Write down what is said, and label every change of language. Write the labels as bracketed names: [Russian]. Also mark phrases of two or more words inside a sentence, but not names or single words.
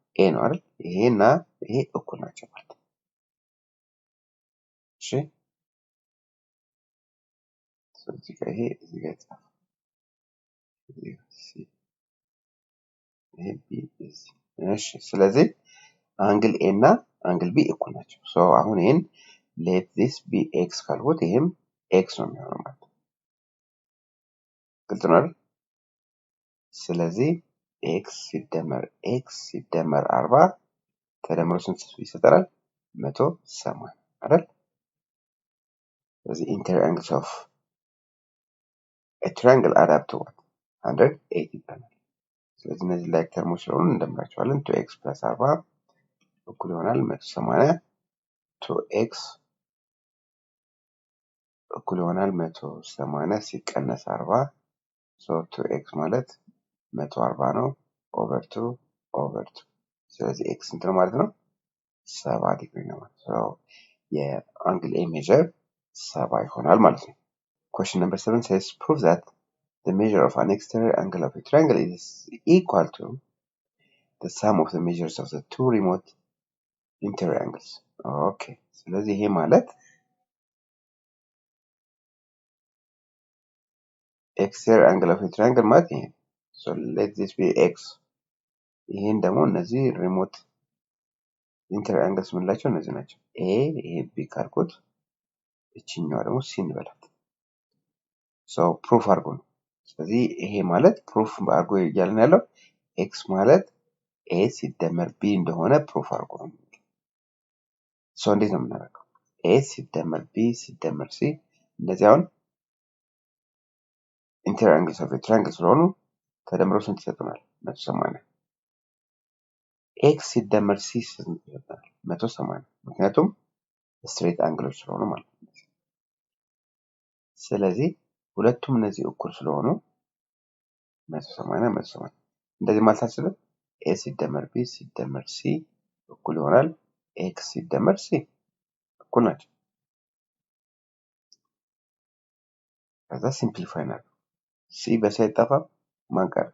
[Amharic] ኤ ነው አይደል? ይሄና ይሄ እኩል ናቸው ማለት ነው። እሺ ስለዚህ ይሄ እዚህ ጋር ይጻፋል። እሺ ስለዚህ አንግል ኤ እና አንግል ቢ እኩል ናቸው። አሁን ይሄን [English] let this be x [Amharic] ካልኩት ይሄም x ነው የሚሆነው ማለት ነው። ግልጽ ነው አይደል? ስለዚህ x ሲደመር 40 ተደምሮ ስንት ይሰጠናል? 180 አይደል? [English] ስለዚህ interior angles of a triangle add up to what? [Amharic] 180 ይባላል። ስለዚህ እነዚህ [English] like terms [Amharic] ስለሆኑ እንደምራቸዋለን። 2x plus 40 እኩል ይሆናል 180 2x እኩል ይሆናል 180 ሲቀነስ 40 2x ማለት 140 ነው ኦቨር 2 ስለዚህ x ስንት ነው ማለት ነው? 70 ዲግሪ ነው ማለት ነው። የአንግል ኤ ሜጀር 70 ይሆናል ማለት ነው። [English] Question number 7 says prove that the measure of an exterior angle of a triangle is equal to the sum of the measures of the two remote interior angles. Okay. [Amharic] ስለዚህ ይሄ ማለት [English] exterior angle of a triangle [Amharic] ማለት ይሄ። [English] So let this be x. [Amharic] ይሄን ደግሞ እነዚህ [English] remote interior angles [Amharic] ምንላቸው እነዚህ ናቸው። A ይሄ B ካልኩት እቺኛው ደግሞ C እንበላት። [English] So proof [Amharic] አድርጎ ነው። ስለዚህ ይሄ ማለት proof አድርጎ እያልን ያለው x ማለት A ሲደመር B እንደሆነ proof አድርጎ ነው። So እንዴት ነው የምናደርገው? A ሲደመር B ሲደመር C እንደዚህ አሁን [English] interior angles of a triangle [Amharic] ስለሆኑ ተደምረው ስንት ይሰጡናል? 180 x ሲደመር c ስንት ይሰጣል? 180 ምክንያቱም ስትሬት አንግሎች ስለሆኑ ማለት ነው። ስለዚህ ሁለቱም እነዚህ እኩል ስለሆኑ 180 እንደዚህ ማለት አስበን a ሲደመር b ሲደመር c እኩል ይሆናል x ሲደመር c እኩል ናቸው። ከዛ ሲምፕሊፋይ እናድርግ። c በሲ አይጠፋም ማን ቀረ?